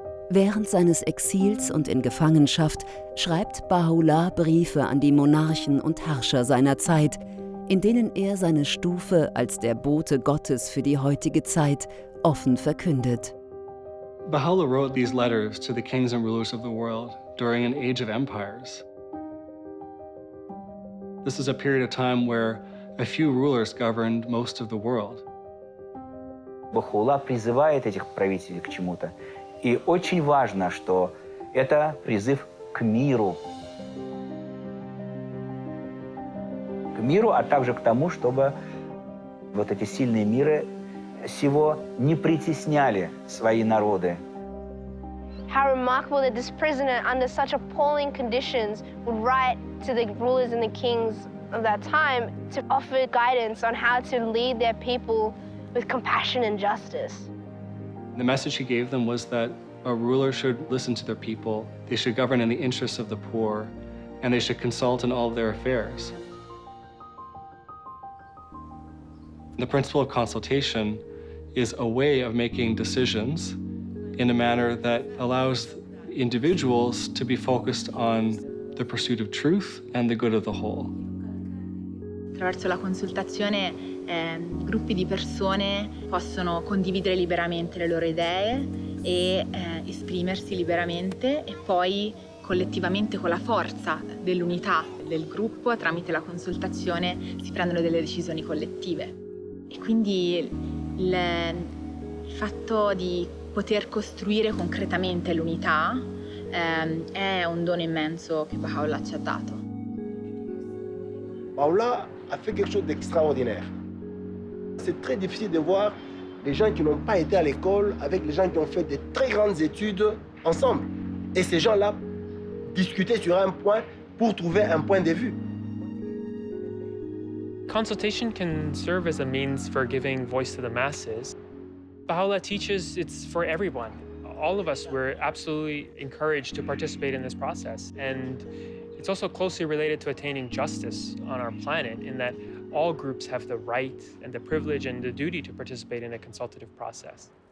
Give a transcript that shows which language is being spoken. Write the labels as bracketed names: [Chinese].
[German] Während seines Exils und in Gefangenschaft schreibt Bahá'u'lláh Briefe an die Monarchen und Herrscher seiner Zeit, in denen er seine Stufe als der Bote Gottes für die heutige Zeit offen verkündet. [English] Bahá'u'lláh wrote these letters to the kings and rulers of the world during an age of empires. This is a period of time where a few rulers governed most of the world. [Russian] Bahá'u'lláh призывает этих правителей к чему-то. И очень важно, что это призыв к миру. К миру, а также к тому, чтобы вот эти сильные миры сего не притесняли свои народы. [English] How remarkable that this prisoner, under such appalling conditions, would write to the rulers and the kings of that time to offer guidance on how to lead their people with compassion and justice. The message he gave them was that a ruler should listen to their people, they should govern in the interests of the poor, and they should consult in all of their affairs. The principle of consultation is a way of making decisions in a manner that allows individuals to be focused on the pursuit of truth and the good of the whole. [Italian] Attraverso la consultazione gruppi di persone possono condividere liberamente le loro idee e esprimersi liberamente e poi collettivamente con la forza dell'unità del gruppo tramite la consultazione si prendono delle decisioni collettive. E quindi il fatto di poter costruire concretamente l'unità è un dono immenso che Bahá'u'lláh ci ha dato. [French] Bahá'u'lláh a fait quelque chose d'extraordinaire. C'est très difficile de voir les gens qui n'ont pas été à l'école avec les gens qui ont fait de très grandes études ensemble. Et ces gens-là discutaient sur un point pour trouver un point de vue. [English] Consultation can serve as a means for giving voice to the masses. Bahá'u'lláh teaches it's for everyone. All of us were absolutely encouraged to participate in this process. And it's also closely related to attaining justice on our planet in that all groups have the right and the privilege and the duty to participate in a consultative process.